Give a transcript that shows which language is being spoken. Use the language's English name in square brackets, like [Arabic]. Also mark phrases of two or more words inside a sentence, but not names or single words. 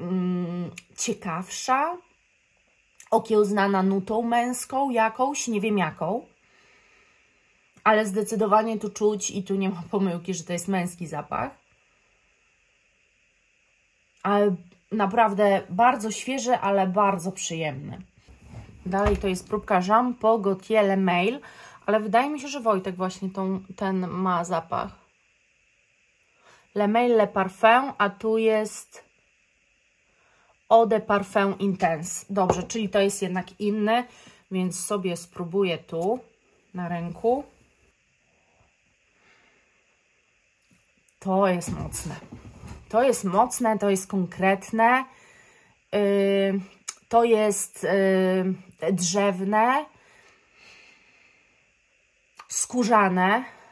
[Polish] ciekawsza, okiełznana nutą męską jakąś, nie wiem jaką, ale zdecydowanie tu czuć i tu nie ma pomyłki, że to jest męski zapach. Ale naprawdę bardzo świeży, ale bardzo przyjemny. Dalej to jest próbka Jean Paul Gaultier Le Mail, ale wydaje mi się, że Wojtek właśnie ten ma zapach. Le Mail Le Parfum, a tu jest Eau de Parfum Intense. Dobrze, czyli to jest jednak inny, więc sobie spróbuję tu na ręku. To jest mocne. To jest mocne, to jest konkretne. To jest drzewne, skórzane.